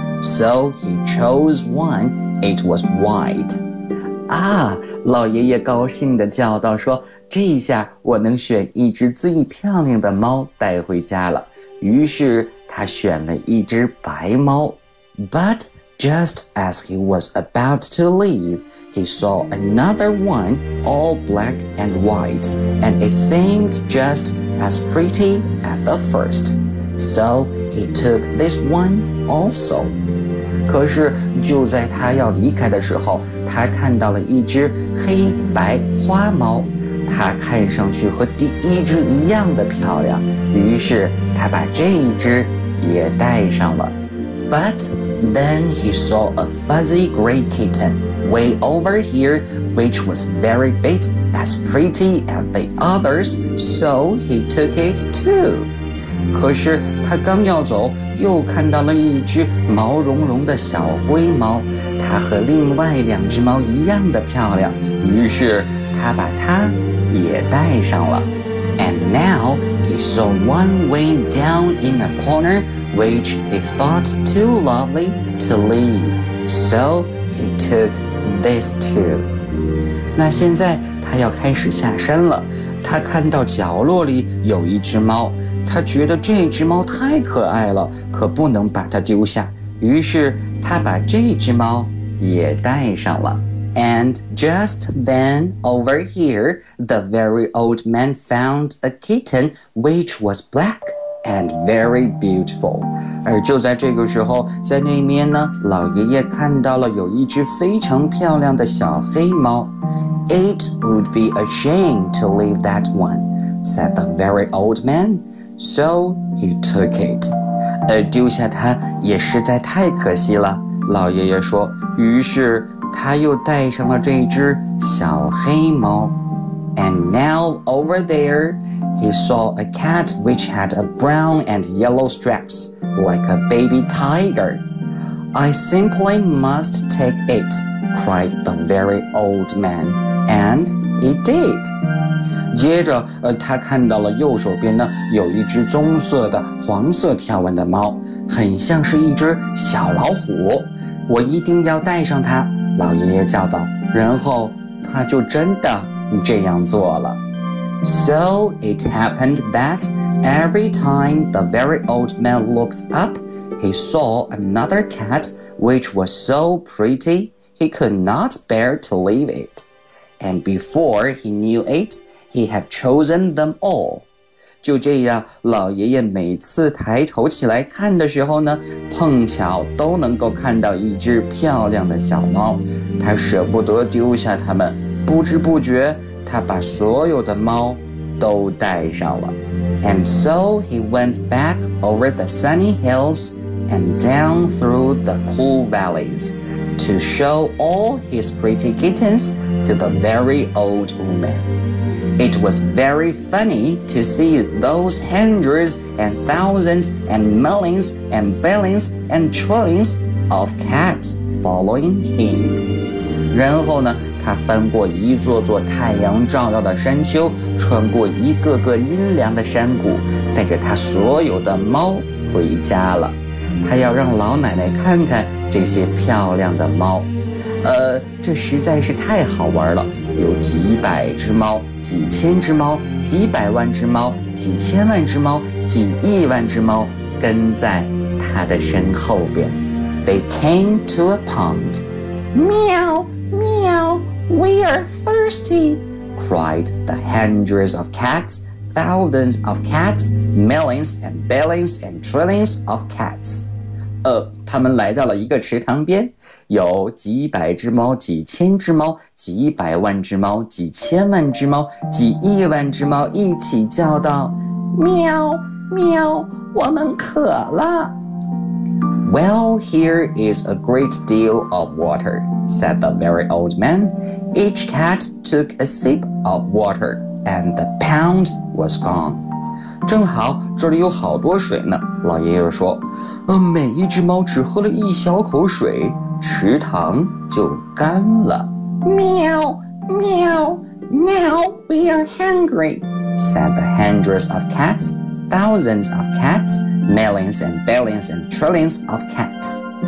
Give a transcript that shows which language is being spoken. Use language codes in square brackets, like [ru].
[en] So he chose one. It was white. [zh] 啊，老爷爷高兴地叫道说，这下我能选一只最漂亮的猫带回家了。于是他选了一只白猫。 [en] But just as he was about to leave, he saw another one all black and white, and it seemed just as pretty as the first. So he took this one also. [zh] 可是就在他要离开的时候，他看到了一只黑白花猫。它看上去和第一只一样的漂亮，于是他把这一只也带上了。 [en] But then he saw a fuzzy gray kitten way over here, which was very bit as pretty as the others, so he took it too. [zh] 可是他刚要走，又看到了一只毛茸茸的小灰猫，它和另外两只猫一样的漂亮，于是他把它也带上了。 [en] And now he saw one way down in a corner which he thought too lovely to leave. So he took this too. [zh] 那现在他要开始下山了，他看到角落里有一只猫，他觉得这只猫太可爱了，可不能把它丢下，于是他把这只猫也带上了。 [en] And just then, over here, the very old man found a kitten which was black and very beautiful. [zh] 而就在这个时候，在那边呢，老爷爷看到了有一只非常漂亮的小黑猫。 [en] It would be a shame to leave that one, said the very old man. So he took it. [zh] 丢下它也实在太可惜了，老爷爷说，于是他又带上了这只小黑猫。 [en] And now over there, he saw a cat which had a brown and yellow stripes, like a baby tiger. I simply must take it, cried the very old man, and he did. [zh] 接着，他看到了右手边呢，有一只棕色的黄色条纹的猫，很像是一只小老虎。我一定要带上它，老爷爷叫道，然后他就真的这样做了。 [en] So it happened that every time the very old man looked up, he saw another cat which was so pretty he could not bear to leave it. And before he knew it, he had chosen them all. [zh] 就这样，老爷爷每次抬头起来看的时候呢，碰巧都能够看到一只漂亮的小猫，他舍不得丢下它们，不知不觉他把所有的猫都带上了。 [en] And so he went back over the sunny hills and down through the cool valleys to show all his pretty kittens to the very old woman. It was very funny to see those hundreds and thousands and millions and billions and trillions of cats following him. [zh] 然后呢，他翻过一座座太阳照耀的山丘，穿过一个个阴凉的山谷，带着他所有的猫回家了。他要让老奶奶看看这些漂亮的猫。这实在是太好玩了，有几百只猫，几千只猫，几百万只猫，几千万只猫，几亿万只猫跟在它的身后边。 [en] They came to a pond. Meow, meow, we are thirsty, cried the hundreds of cats, thousands of cats, millions and billions and trillions of cats. [zh] 他们来到了一个池塘边，有几百只猫，几千只猫，几百万只猫，几千万只猫，几亿万只猫一起叫道，喵喵，我们渴了。 [en] Well, here is a great deal of water, said the very old man. Each cat took a sip of water, and the pound was gone. [zh] 正好这里有好多水呢，老爷爷说。每一只猫只喝了一小口水，池塘就干了。 [en] 喵喵， now we are hungry, said the hundreds of cats, thousands of cats,millions and billions and trillions of cats.